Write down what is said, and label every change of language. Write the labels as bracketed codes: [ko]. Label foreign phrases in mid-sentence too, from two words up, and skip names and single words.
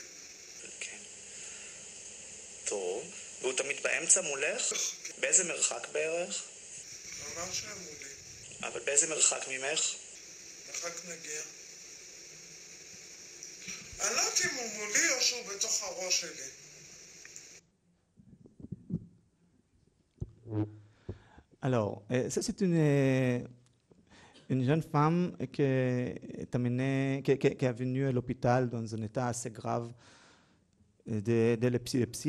[he] כן. טוב. והוא תמיד באמצע מולך? באיזה מרחק בערך? ממש היה מולי. אבל באיזה מרחק ממך? מרחק נגיע. אני לא יודעת אם הוא מולי או שהוא בתוך הראש שלי. [fr] Alors, ça c'est une jeune femme qui est venue à l'hôpital dans un état assez grave de l'épilepsie.